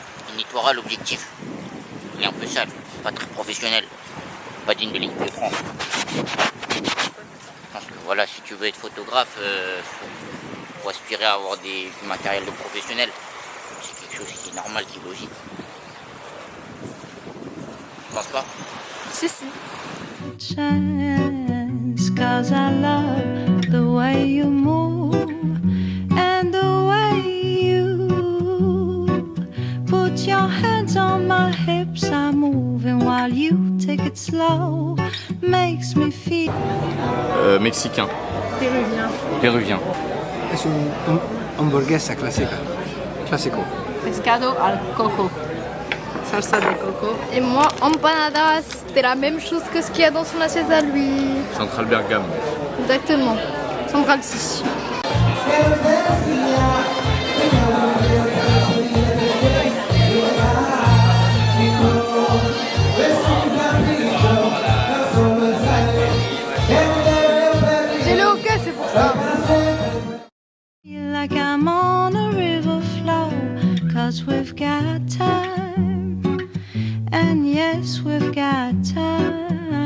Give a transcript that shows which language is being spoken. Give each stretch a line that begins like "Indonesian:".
French: Il nettoiera l'objectif. Il est un peu sale, pas très professionnel, pas digne de l'équipe de France. Je pense que voilà, si tu veux être photographe, faut aspirer à avoir du matériel de professionnel. C'est quelque chose qui est normal, qui est logique. Tu penses pas? Si, si.
English: Chance, 'cause I love the way you move and the way you put your hands on my hips. I'm moving while you take it slow, makes me feel.
French: Mexicain. Péruvien. Péruvien.
Spanish: Es un hamburguesa clásica. Clásico. Pescado al coco. Salsa de coco.
French: Et moi, empanadas, c'était la même chose que ce qu'il y a dans son assiette à lui. Central Bergame. Exactement. Central 6. J'ai le hockey, c'est pour ça.
English: Like I'm on a river flow, 'cause we've got time, and yes, we've got time.